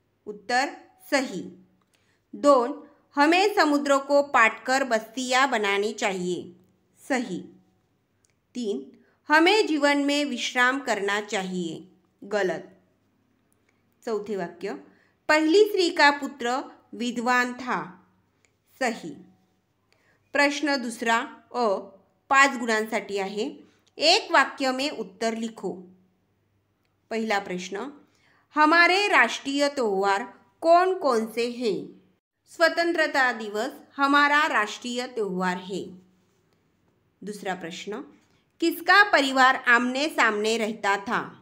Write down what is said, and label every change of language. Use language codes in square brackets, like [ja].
[hi] उत्तर, सही। 2, हमें समुद्र को पाटकर बस्तियां बनानी चाहिए। सही। 3, हमें जीवन में विश्राम करना चाहिए। गलत। [mr] चौथे वाक्य, [hi] पहली स्त्री का पुत्र विद्वान था। सही। [mr] प्रश्न दूसरा अ, 5 गुणांसाठी आहे। [hi] एक वाक्य में उत्तर लिखो। पहला प्रश्न, हमारे राष्ट्रीय त्योहार कौन कौन से हैं। स्वतंत्रता दिवस हमारा राष्ट्रीय त्योहार है। दूसरा प्रश्न, किसका परिवार आमने सामने रहता था।